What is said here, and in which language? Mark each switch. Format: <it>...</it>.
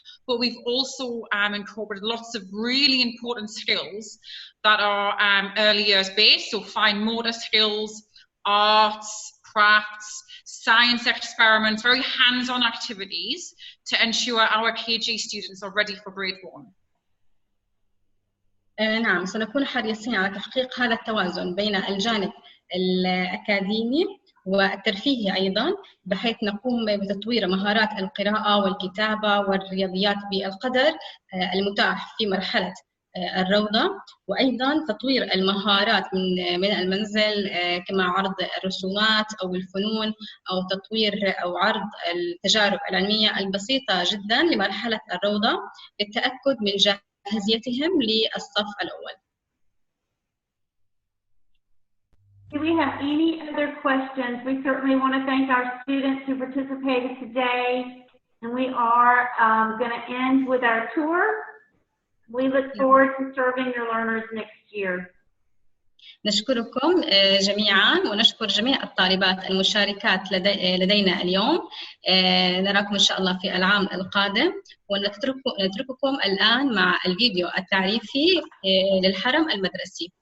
<en>But we've also incorporated lots of really important skills that are early years based, so fine motor skills, arts, crafts, science experiments, very hands-on activities to ensure our KG students are ready for grade 1.</en> <ar>نعم، سنكون حريصين على تحقيق هذا التوازن بين الجانب الأكاديمي والترفيهي أيضاً، بحيث نقوم بتطوير مهارات القراءة والكتابة والرياضيات بالقدر المتاح في مرحلة الروضة، وأيضاً تطوير المهارات من المنزل كما عرض الرسومات أو الفنون أو تطوير أو عرض التجارب العلمية البسيطة جداً لمرحلة الروضة للتأكد من جاهزيتهم للصف الأول.</ar> <en>Do we have any other questions? We certainly want to thank our students who participated today, and we are going to end with our tour. We look forward to serving your learners next year.</en> <ar>نشكركم جميعا ونشكر جميع الطالبات المشاركات لدينا اليوم. نراكم إن شاء الله في العام القادم، ونترككم الآن مع الفيديو التعريفي للحرم المدرسي.</ar>